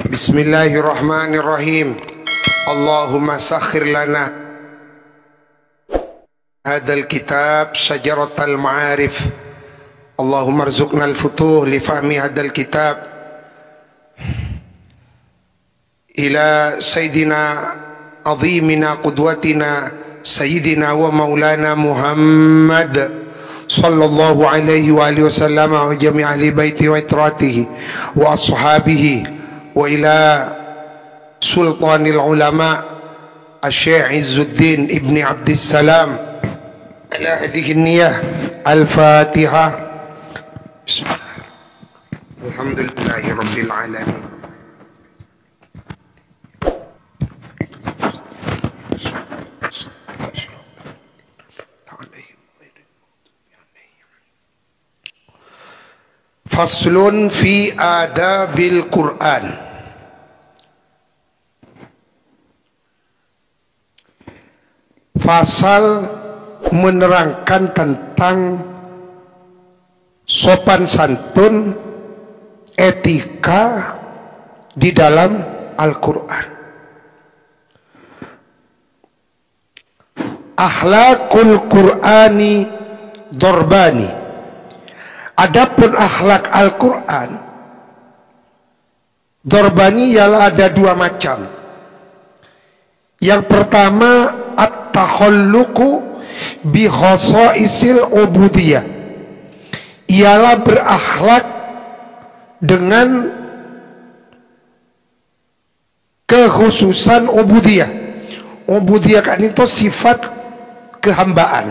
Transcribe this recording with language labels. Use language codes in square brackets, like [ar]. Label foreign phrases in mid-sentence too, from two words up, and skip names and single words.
[ar] بسم الله الرحمن الرحيم. اللهم سخر لنا هذا الكتاب شجرة المعارف. اللهم ارزقنا الفتوح لفهم هذا الكتاب. إلى سيدنا عظيمنا قدوتنا سيدنا ومولانا محمد صلى الله عليه وآله وسلم وجميع أهل بيته وعترته وأصحابه وإلى سلطان العلماء الشيخ عز الدين ابن عبد السلام على هذه النية. Al-Fatihah. بسم الله الرحمن الرحيم. الحمد لله رب العالمين. فصل في آداب القرآن. [id] Fasal menerangkan tentang sopan santun, etika di dalam Al-Quran. [ar] أخلاق القرآن ضربان. [id] Adapun akhlak Al-Quran dorbani ialah ada dua macam. Yang pertama [ar] التخلق بخصائص العبودية, [id] ialah berakhlak dengan kekhususan ubudiyah. Ubudiyah kan itu sifat kehambaan.